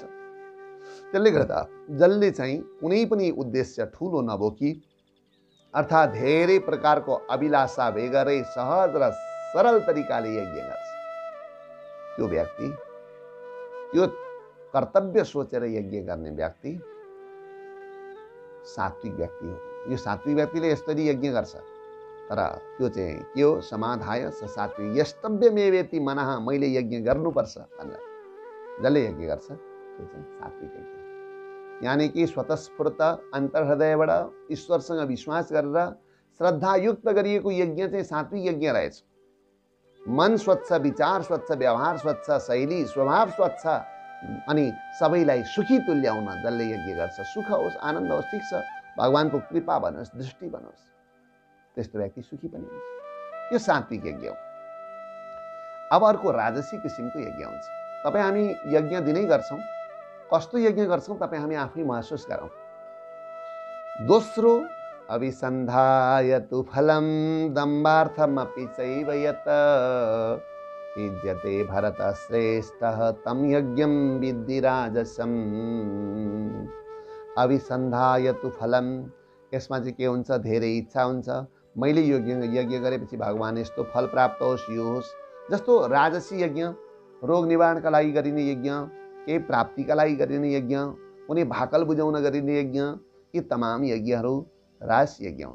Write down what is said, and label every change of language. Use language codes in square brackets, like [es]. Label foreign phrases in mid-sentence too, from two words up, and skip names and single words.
[ne] त्यसले गर्दा जसले चाहिँ कुनै पनि उद्देश्य ठुलो नबोकी अर्थात् धेरै प्रकारको अभिलाषा बेगरै सहज र सरल तरिकाले यज्ञ गर्छ, त्यो व्यक्ति, त्यो कर्तव्य सोचेर यज्ञ गर्ने व्यक्ति सात्विक व्यक्ति हो। यो सात्विक व्यक्तिले यसरी यज्ञ गर्छ, तर त्यो चाहिँ के हो? [sa] समाधाय स सात्विक यस्तव्यमेवेति मनः, [ne] मैले यज्ञ गर्नुपर्छ भनेर जसले यज्ञ गर्छ त्यो चाहिँ सात्विक यज्ञ। यानी कि स्वतस्फूर्त अन्तर्हृदयबाट ईश्वरसँग विश्वास गरेर श्रद्धायुक्त गरिएको यज्ञ चाहिँ सात्विक यज्ञ रहेछ। मन स्वच्छ, विचार स्वच्छ, व्यवहार स्वच्छ, शैली स्वभाव स्वच्छ, अनि सबैलाई सुखी तुल्याउन जसले यज्ञ गर्छ, सुख होस्, आनन्द होस्, ठिक छ, भगवानको कृपा बनोस्, दृष्टि बनोस्, त्यस्तो व्यक्ति सुखी पनि हुन्छ। यो सात्विक यज्ञ हो। अब अर्को राजसी किसिमको यज्ञ हुन्छ। तपाईँ हामी यज्ञ दिनै गर्छौँ, कस्तो यज्ञ गर्छौँ तपाईँ हामी आफै महसुस गरौँ। दोस्रो, [sa] अभिसन्धायतु फलं दम्बार्थमपि चैव यत् युज्यते भरतश्रेष्ठः तं यज्ञं विद्धि राजसम्। अभिसन्धायतु फलं, [ne] यसमा चाहिँ के हुन्छ? धेरै इच्छा हुन्छ, मैले यज्ञ गरेपछि भगवान यस्तो फल प्राप्त होस्, यो होस्। जस्तो राजसी यज्ञ रोग निवारणका लागि गरिने यज्ञ, केही प्राप्तिका लागि गरिने यज्ञ, कुनै भाकल बुझाउन गरिने यज्ञ, यी तमाम यज्ञहरू राजसी यज्ञ हुन्।